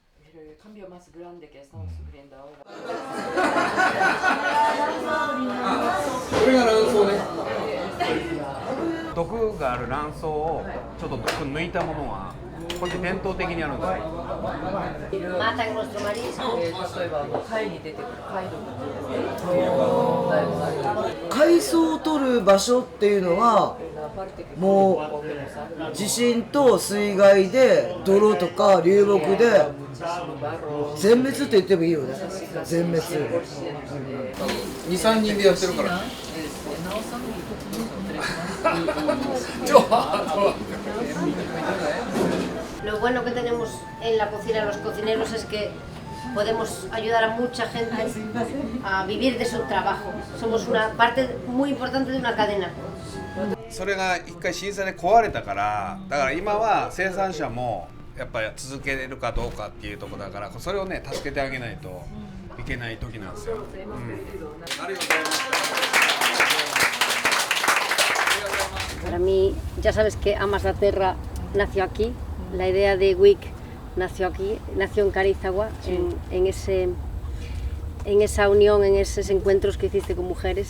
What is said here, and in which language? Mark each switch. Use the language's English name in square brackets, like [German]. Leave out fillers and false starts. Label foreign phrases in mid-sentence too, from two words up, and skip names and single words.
[Japanese] これが卵巣ね。毒がある卵巣をちょっと毒抜いたものはこっち伝統的にあるんですよ。 [Spanish] Matan nuestro marisco. [Japanese] 例えば貝に出てくる貝毒。海藻を取る場所っていうのはもう地震と水害で泥とか流木で全滅って言ってもいいよね。全滅。 2、3人でやってるから。 [Spanish] Lo bueno que tenemos en la cocina los cocineros es que podemos ayudar a mucha gente a vivir de su trabajo. Somos una parte muy importante de una cadena. [Japanese] それが一回震災で壊れたから、だから今は生産者もやっぱり続けれるかどうかっていうところだから、それをね助けてあげないといけない時なんですよ。ありがとうございます。 [Spanish] Para mí, ya sabes que Amas la Terra nació aquí, la idea de WIC nació aquí, nació en Carizagua, en esa unión, en esos encuentros que hiciste con mujeres.